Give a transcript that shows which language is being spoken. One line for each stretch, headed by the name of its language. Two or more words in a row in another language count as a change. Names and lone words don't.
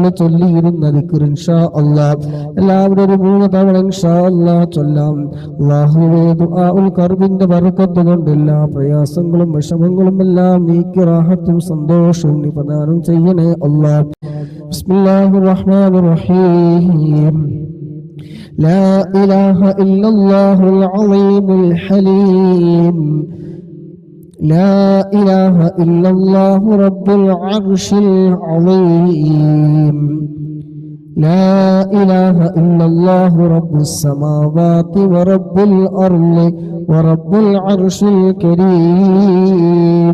Malayalam: ചൊല്ലിയിരുന്ന ദിക്ർ
Arabic: إن شاء الله
Malayalam: എല്ലാവരും ഒരു 3 തവണ
Arabic: إن شاء الله
Malayalam: ചൊല്ലാം. അല്ലാഹുവേ ദുആഉൽ ഖർബിന്റെ ബറക്കത്ത് കൊണ്ട് എല്ലാ പ്രയാസങ്ങളും വിഷമങ്ങളും എല്ലാം നീക്കി റാഹത്തും സന്തോഷവും നീ പ്രദാനം ചെയ്യണേ അല്ലാഹ്.
Arabic: بسم الله الرحمن الرحيم. لا إله إلا الله العظيم الحليم. لا إله إلا الله رب العرش العظيم. لا إله إلا الله رب السماوات ورب الأرض ورب العرش الكريم.